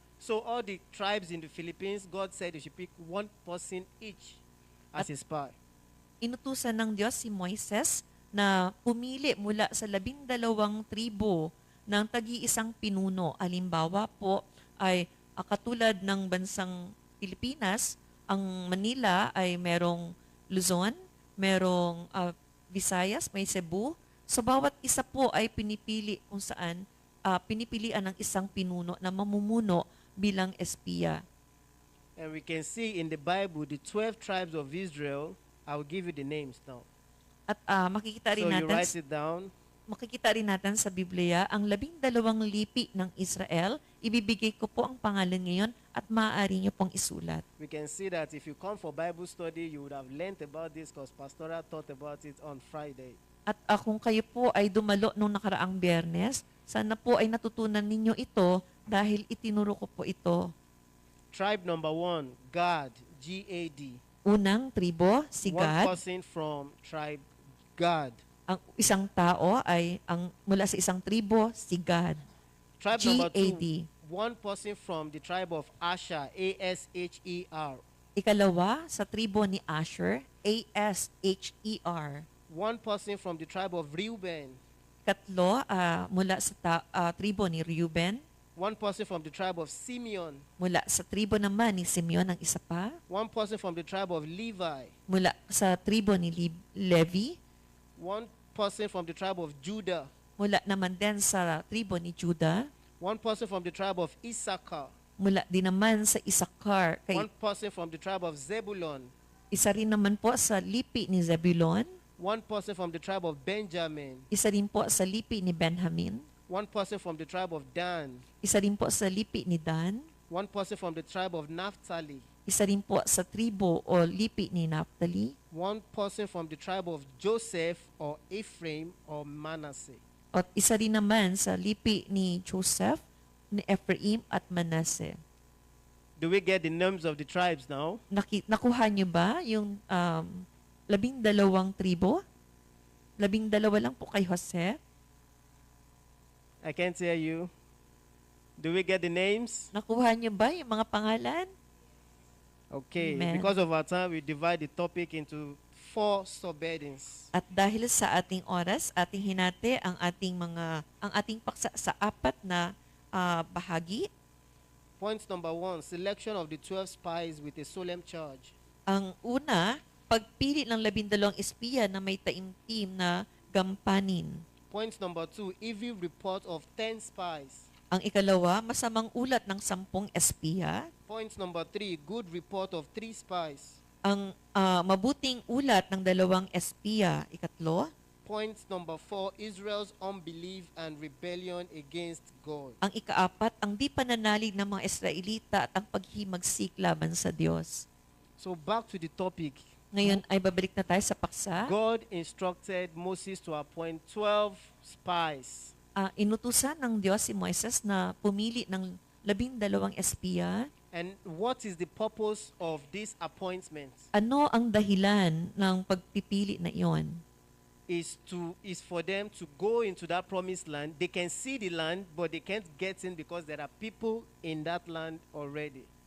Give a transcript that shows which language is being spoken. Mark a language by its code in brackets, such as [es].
[en] So all the tribes in the Philippines, God said they should pick one person each as a spy. [tl] Inutusan ng Diyos si Moises na pumili mula sa 12 tribo ng tagi-isang pinuno. Halimbawa po ay katulad ng bansang Pilipinas, ang Manila ay merong Luzon, merong Visayas, may Cebu. So bawat isa po ay pinipili kung saan pinipilian ng isang pinuno na mamumuno bilang espiya. [en] And we can see in the Bible the 12 tribes of Israel. I'll give you the names now. [tl] At makikita rin [en] So you [tl] natin [en] write it down. [tl] makikita rin natin sa Biblia ang 12 lipi ng Israel. Ibibigay ko po ang pangalan ngayon at maaari niyo pong isulat. [en] We can see that if you come for Bible study, you would have learned about this because Pastora taught about it on Friday. [tl] At kung kayo po ay dumalo nung nakaraang Biyernes, sana po ay natutunan ninyo ito dahil itinuro ko po ito. [en] Tribe number 1, Gad, G-A-D. [tl] Unang tribo, si [en] One [tl] Gad. [en] person from tribe Gad. [tl] Ang isang tao ay mula sa isang tribo, si Gad. [en] Tribe number 2, G-A-D. one person from the tribe of Asher, A-S-H-E-R. [tl] Ikalawa, sa tribo ni Asher, A-S-H-E-R. [en] One person from the tribe of Reuben. [tl] Katlo, mula sa tribo ni Reuben. [en] One person from the tribe of Simeon. [tl] Mula sa tribo naman ni Simeon ang isa pa. [en] One person from the tribe of Levi. [tl] Mula sa tribo ni Levi. [en] One person from the tribe of Judah. [tl] Mula naman din sa tribo ni Judah. [en] One person from the tribe of Issachar. [tl] Mula din naman sa Isakar. [en] One person from the tribe of Zebulon. [tl] Isa rin naman po sa lipi ni Zebulon. [en] One person from the tribe of Benjamin. [tl] Isa rin po sa lipi ni Benjamin. [en] One person from the tribe of Dan. [tl] Isa rin po sa lipi ni Dan. [en] One person from the tribe of Naphtali. [tl] Isa rin po sa tribo o lipi ni Naphtali. [en] One person from the tribe of Joseph or Ephraim or Manasseh. [tl] At isa rin naman sa lipi ni Joseph, ni Ephraim at Manasseh. [en] Do we get the names of the tribes now? [tl] Nakuha niyo ba yung 12 tribo? 12 lang po kay Jose. [en] I can't hear you. Do we get the names? [tl] Nakuha niyo ba yung mga pangalan? [en] Okay, Amen. because of our time, we divide the topic into 4 subheadings. [tl] At dahil sa ating oras, ating hinati ang ating paksa sa 4 na bahagi. [en] Point number 1, selection of the 12 spies with a solemn charge. [tl] Ang una, pagpili ng 12 espiya na may taimtim na gampanin. [en] Point number 2, evil report of 10 spies. [tl] Ang ikalawa, masamang ulat ng 10 espiya. [en] Point number 3, good report of 3 spies. [tl] Ang mabuting ulat ng 2 espiya. Ikatlo, [en] Point number 4, Israel's unbelief and rebellion against God. [tl] ang ikaapat, ang di pananalig ng mga Israelita at ang paghimagsik laban sa Diyos. [en] So back to the topic. [tl] Ngayon ay babalik na tayo sa paksa. [en] God instructed Moses to appoint 12 spies. [tl] Inutusan ng Diyos si Moises na pumili ng 12 espiya. [en] And what is the purpose of these appointments? [tl] Ano ang dahilan ng pagpipili na iyon? [en] Is for them to go into that promised land. They can see the land, but they can't get in because there are people in that land already.